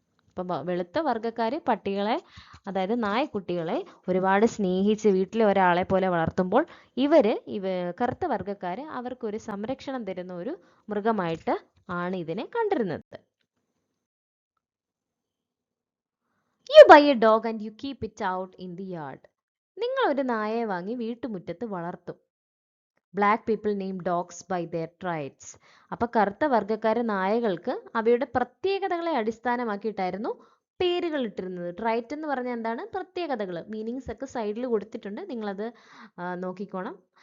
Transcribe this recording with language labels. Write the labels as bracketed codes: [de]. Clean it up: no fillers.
[ml] അപ്പം വെളുത്ത വർഗ്ഗക്കാർ പട്ടികളെ, അതായത് നായക്കുട്ടികളെ ഒരുപാട് സ്നേഹിച്ച് വീട്ടിലെ ഒരാളെ പോലെ വളർത്തുമ്പോൾ കറുത്ത വർഗ്ഗക്കാർ അവർക്കൊരു സംരക്ഷണം തരുന്ന ഒരു മൃഗമായിട്ട് ആണ് ഇതിനെ കണ്ടിരുന്നത്. [en] You buy a dog and you keep it out in the yard. [ml] നിങ്ങൾ ഒരു നായയെ വാങ്ങി വീട്ടുമുറ്റത്ത് വളർത്തും. [en] Black people name dogs by their traits. [ml] അപ്പോൾ കറുത്ത വർഗ്ഗക്കാർ നായകൾക്ക് അവയുടെ പ്രത്യേകതകളെ അടിസ്ഥാനമാക്കിയിട്ടായിരുന്നു പേരുകൾ ഇട്ടിരുന്നത്. ട്രൈറ്റ് എന്ന് പറഞ്ഞാൽ എന്താണ്? പ്രത്യേകതകൾ. മീനിങ്സ് ഒക്കെ സൈഡിൽ കൊടുത്തിട്ടുണ്ട്, നിങ്ങളത് നോക്കിക്കോണം.